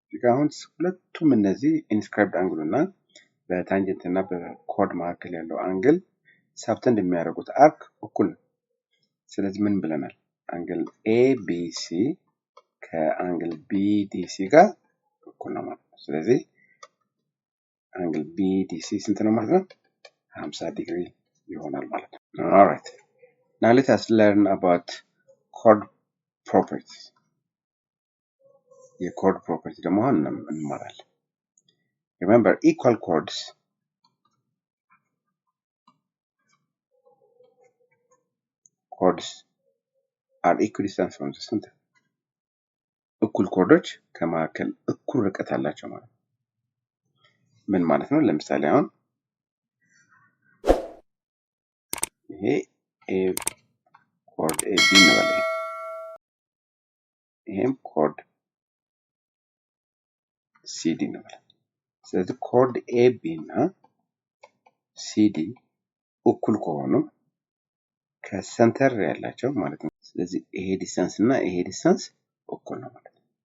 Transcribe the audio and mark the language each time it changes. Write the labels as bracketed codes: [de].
[am] አሁን ሁለቱም እነዚህ ኢንስክራይብድ አንግል እና በታንጀንት እና በኮርድ መካከል ያለው አንግል ሰብተንድ የሚያደርጉት አርክ እኩል ነው። ስለዚህ ምን ብለናል? አንግል ABC ከአንግል BDC ጋር እኩል ነው ማለት ነው። ስለዚህ አንግል BDC ስንት ነው ማለት ነው? 50 ዲግሪ ይሆናል ማለት ነው። [en] alright, now let us learn about chord properties. [am] የchord property ደግሞ እንማራለን። [en] remember equal chords are equidistant from the center. [am] እኩል ኮርዶች ከመካከል እኩል ርቀት አላቸው ማለት ነው። ምን ማለት ነው? ለምሳሌ አሁን ይሄ ኮርድ AB ነው ማለት ነው። ይሄም ኮርድ CD ነው ማለት ነው። ስለዚህ ኮርድ AB እና CD እኩል ከሆኑ ከሰንተር ያላቸው ማለት ነው። ስለዚህ ይሄ ዲስታንስ እና ይሄ ዲስታንስ እኩል ነው ማለት ነው።